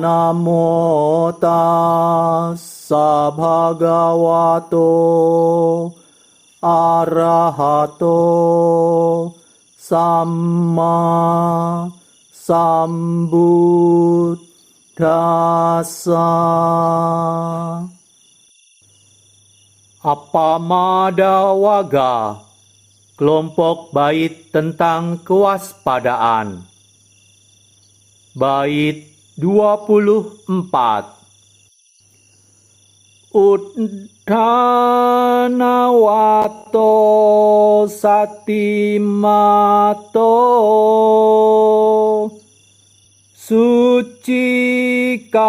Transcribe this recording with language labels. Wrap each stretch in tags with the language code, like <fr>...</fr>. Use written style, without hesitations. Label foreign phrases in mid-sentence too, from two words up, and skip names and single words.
<pi>Namo tassa bhagavato arahato samma sambuddhassa. Appamada Waga,</pi> <id>kelompok bait tentang kewaspadaan. Bait 24.</id> <pi>Uddhanawato satimato suci</pi>